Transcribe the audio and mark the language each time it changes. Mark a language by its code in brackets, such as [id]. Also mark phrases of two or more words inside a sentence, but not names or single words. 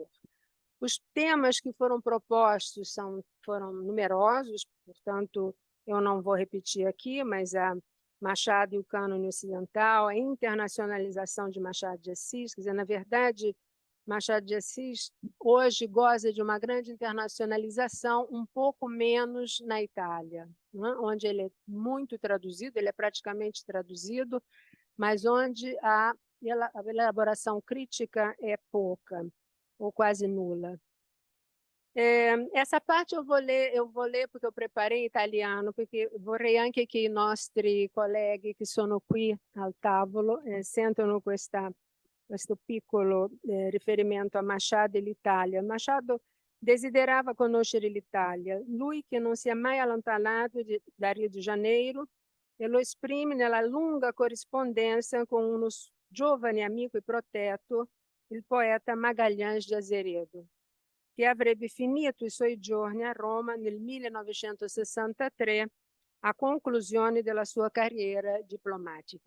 [pt] Os temas que foram propostos foram numerosos, portanto, eu não vou repetir aqui, mas a Machado e o cânone ocidental, a internacionalização de Machado de Assis, quer dizer, na verdade, Machado de Assis hoje goza de uma grande internacionalização, um pouco menos na Itália, né? Onde ele é muito traduzido, ele é praticamente traduzido, mas onde a elaboração crítica é pouca, ou quase nula. Essa parte eu vou ler porque eu preparei em italiano, [it] perché vorrei anche che i nostri colleghi che sono qui al tavolo sentano questo piccolo riferimento a Machado e l'Italia. Machado desiderava conoscere l'Italia, lui che non si è mai allontanato da Rio de Janeiro, e lo esprime nella lunga corrispondenza con uno giovane amico e protetto, il poeta Magalhães de Azeredo, che avrebbe finito i suoi giorni a Roma nel 1963 a conclusione della sua carriera diplomatica.